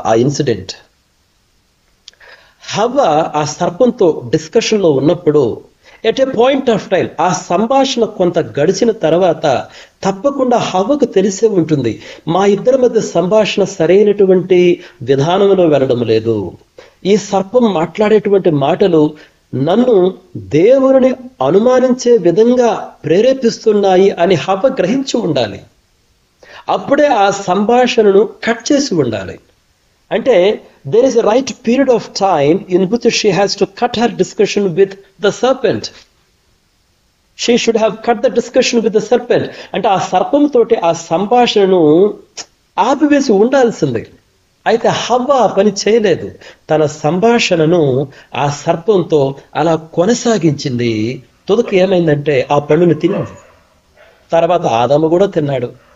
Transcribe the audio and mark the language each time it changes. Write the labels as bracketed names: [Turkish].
[Telugu] ఆ ఇన్సిడెంట్, హవ్వ ఆ సర్పంతో డిస్కషన్లో ఉన్నప్పుడు [English] at a point of time, [Telugu] ఆ సంభాషణ కొంత గడిచిన తర్వాత తప్పకుండా హవ్వకు తెలిసే ఉంటుంది, మా ఇద్దరి మధ్య సంభాషణ సరైనటువంటి విధానంలో వెళ్ళడం లేదు. ఈ సర్పం మాట్లాడేటువంటి మాటలు నన్ను దేవుని అనుమానించే విధంగా ప్రేరేపిస్తున్నాయి అని హవ్వ గ్రహించి ఉండాలి. అప్పుడే ఆ సంభాషణను కట్ చేసి ఉండాలి. [English] అంటే there is a right period of time in which she has to cut her discussion with the serpent. She should have cut the discussion with the serpent. [Telugu] అంటే ఆ సర్పం తోటి ఆ సంభాషణను ఆపివేసి ఉండాల్సింది. అయితే హవ్వ ఆ పని చేయలేదు. తన సంభాషణను ఆ సర్పంతో అలా కొనసాగించింది. తుదకు ఏమైందంటే ఆ పండుని తినింది. తర్వాత ఆదాము కూడా తిన్నాడు.